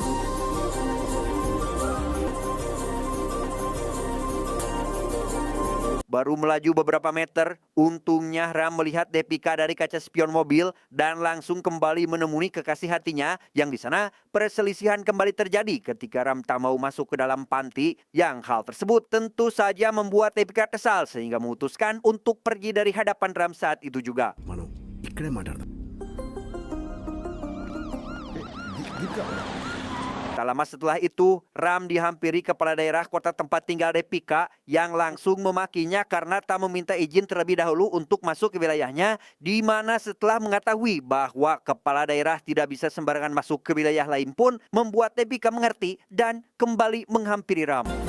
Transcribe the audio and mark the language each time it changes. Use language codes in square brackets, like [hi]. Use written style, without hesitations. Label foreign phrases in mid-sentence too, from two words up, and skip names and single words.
[id] Baru melaju beberapa meter, untungnya Ram melihat Depika dari kaca spion mobil dan langsung kembali menemui kekasih hatinya yang di sana perselisihan kembali terjadi ketika Ram tak mau masuk ke dalam panti. Yang hal tersebut tentu saja membuat Depika kesal sehingga memutuskan untuk pergi dari hadapan Ram saat itu juga. [te] మనం ఇక్కడే మాట్లాడదాం. [id] Tak lama setelah itu, Ram dihampiri kepala daerah kota tempat tinggal Depika yang langsung memakinya karena tak meminta izin terlebih dahulu untuk masuk ke wilayahnya, di mana setelah mengetahui bahwa kepala daerah tidak bisa sembarangan masuk ke wilayah lain pun membuat Depika mengerti dan kembali menghampiri Ram.